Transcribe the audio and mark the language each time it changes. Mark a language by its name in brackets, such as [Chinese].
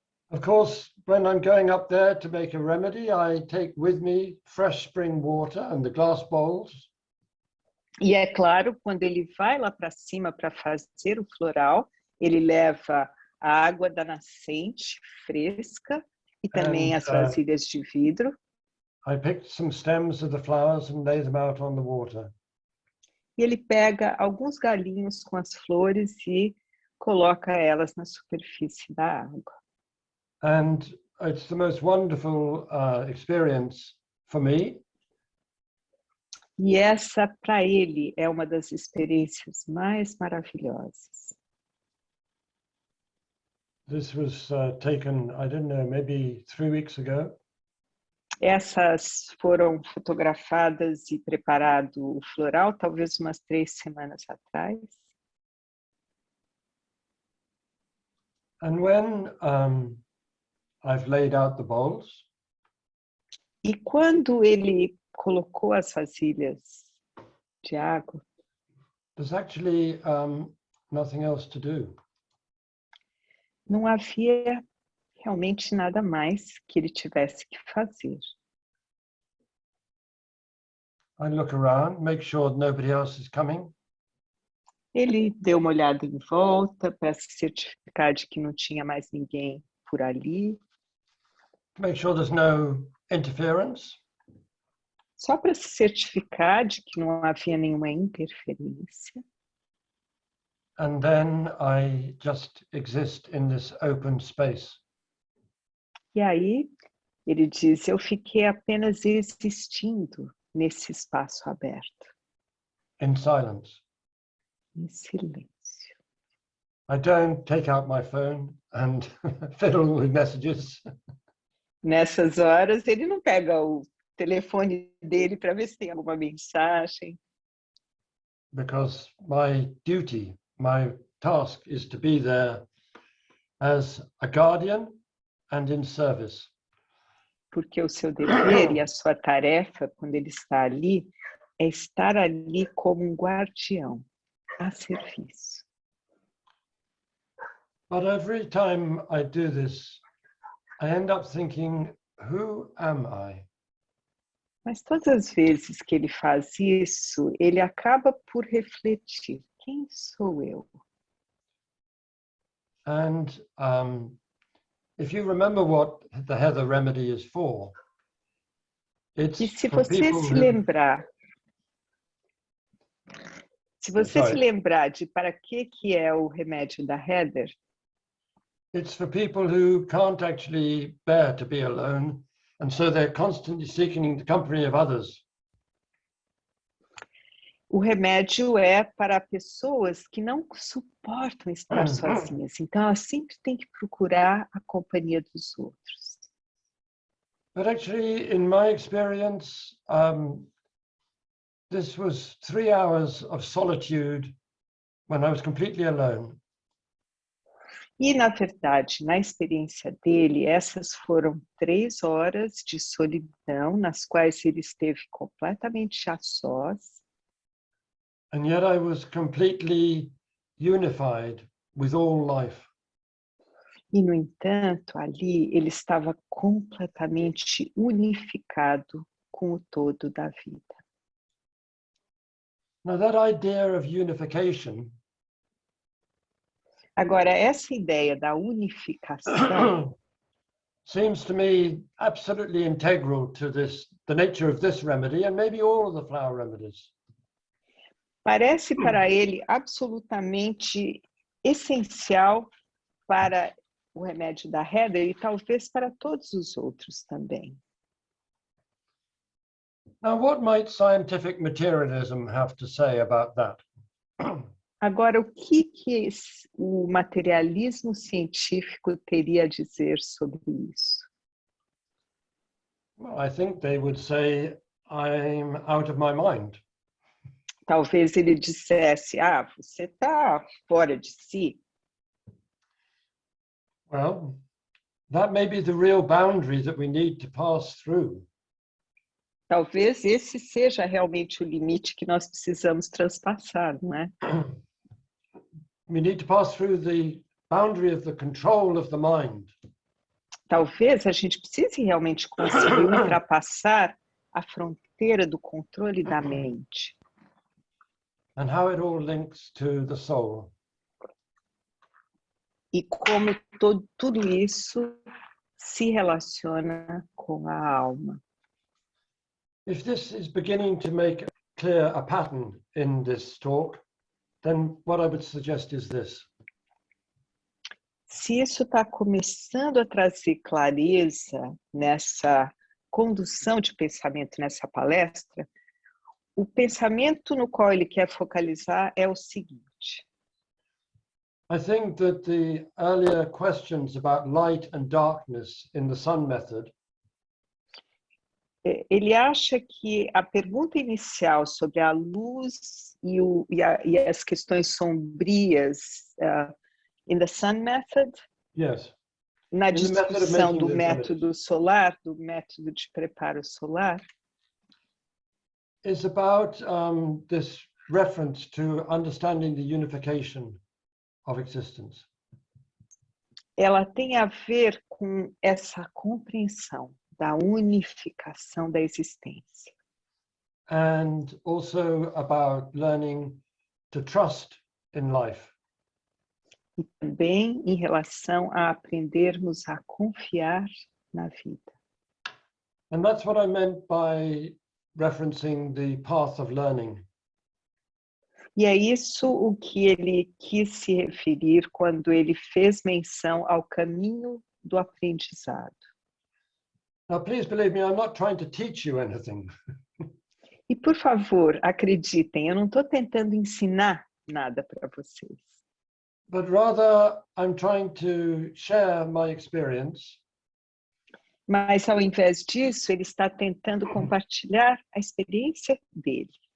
[English] Of course, when I'm going up there to make a remedy, I take with me fresh spring water and the glass bowls. [Portuguese] E é claro, quando ele vai lá para cima para fazer o floral, ele leva a água da nascente fresca e também as vasilhas de vidro. [English] I picked some stems of the flowers and lay them out on the water. [Portuguese] E ele pega alguns galinhos com as flores e coloca elas na superfície da água. [English] And it's the most wonderful experience for me. [Portuguese] E essa, para ele, é uma das experiências mais maravilhosas. [English] This was taken, I don't know, maybe 3 weeks ago. [Portuguese] Essas foram fotografadas e preparado o floral, talvez umas 3 semanas atrás. [English] And when I've laid out the bowls. [Portuguese] E quando ele colocou as vasilhas de água, [English] there's actually nothing else to do. [Portuguese] Não havia realmente nada mais que ele tivesse que fazer. [English] I look around, make sure nobody else is coming. [Portuguese] Ele deu uma olhada em volta para se certificar de que não tinha mais ninguém por ali. [English] Make sure there's no interference. [Portuguese] Só para se certificar de que não havia nenhuma interferência. [English] And then I just exist in this open space. [Portuguese] E aí, ele diz, eu fiquei apenas existindo nesse espaço aberto, [English] In silence. [Portuguese] em silêncio. [English] I don't take out my phone and fiddle with messages. [Portuguese] Nessas horas, ele não pega o telefone dele para ver se tem alguma mensagem. [English] Because my duty, my task is to be there as a guardian and in service. [Portuguese] Porque o seu dever e a sua tarefa, quando ele está ali, é estar ali como um guardião, a serviço. [English] But every time I do this, I end up thinking, who am I? [Portuguese] Mas todas as vezes que ele faz isso, ele acaba por refletir, quem sou eu? [English] And if you remember what the Heather remedy is for, it's [Portuguese] E se [English] for [Portuguese] você [English] people [Portuguese] se [English] who... [Portuguese] lembrar, [English] Sorry. [Portuguese] de para que é o remédio da Heather, [English] It's for people who can't actually bear to be alone, and so they're constantly seeking the company of others. [Portuguese] o remédio é para pessoas que não suportam estar sozinhas. Então, elas sempre têm que procurar a companhia dos outros. [English] But actually, in my experience, this was 3 hours of solitude when I was completely alone. [Portuguese] E, na verdade, na experiência dele, essas foram 3 horas de solidão, nas quais ele esteve completamente a sós. [English] And yet I was completely unified with all life. [Portuguese] E, no entanto, ali ele estava completamente unificado com o todo da vida. [English] Now that idea of unification [Portuguese] Agora, essa ideia da unificação [English] seems to me absolutely integral to the nature of this remedy and maybe all of the flower remedies. [Portuguese] parece para ele absolutamente essencial para o remédio da Heather e talvez para todos os outros também. [English] Now, what might scientific materialism have to say about that? [Portuguese] Agora, o que o materialismo científico teria a dizer sobre isso? [English] Well, I think they would say, I'm out of my mind. [Portuguese] Talvez ele dissesse, você está fora de si. [English] Well, that may be the real boundary that we need to pass through. [Portuguese] Talvez esse seja realmente o limite que nós precisamos transpassar, não é? [English] We need to pass through the boundary of the control of the mind. [Portuguese] Talvez a gente precise realmente conseguir ultrapassar a fronteira do controle da mente. [English] And how it all links to the soul. [Portuguese] E como tudo isso se relaciona com a alma. [English] If this is beginning to make clear a pattern in this talk, then what I would suggest is this. [Portuguese] Se isso está começando a trazer clareza nessa condução de pensamento nessa palestra, o pensamento no qual ele quer focalizar é o seguinte. [English] I think that the earlier questions about light and darkness in the sun method [Portuguese] Ele acha que a pergunta inicial sobre a luz e as questões sombrias [English] in the sun method, yes, [Portuguese] na discussão do método solar, do método de preparo solar, [English] is about this reference to understanding the unification of existence. [Portuguese] Ela tem a ver com essa compreensão da unificação da existência. [English] And also about learning to trust in life. [Portuguese] E também em relação a aprendermos a confiar na vida. [English] And that's what I meant by referencing the path of learning. [Portuguese] E é isso o que ele quis se referir quando ele fez menção ao caminho do aprendizado. [English] Now, please believe me, I'm not trying to teach you anything. [Portuguese] E, por favor, acreditem, eu não estou tentando ensinar nada para vocês. [English] But rather, I'm trying to share my experience. [Portuguese] Mas, ao invés disso, ele está tentando compartilhar a experiência dele.